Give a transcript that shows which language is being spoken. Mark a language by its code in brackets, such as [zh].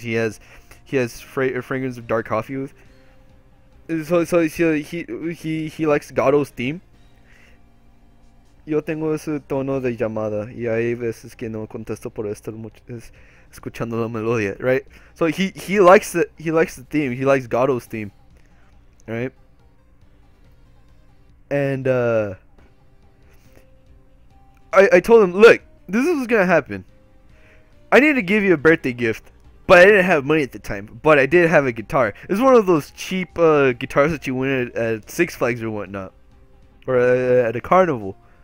[en] He has fragrance of dark coffee with. So he likes Gatto's theme. [es] Yo tengo ese tono de llamada y hay veces que no contesto por estar escuchando la melodía, right? [en] So he likes the theme. He likes Gatto's theme, right? And I told him, look, this is what's gonna happen. I need to give you a birthday gift, but I didn't have money at the time. But I did have a guitar. It's one of those cheap guitars that you win at Six Flags or whatnot, or at a carnival.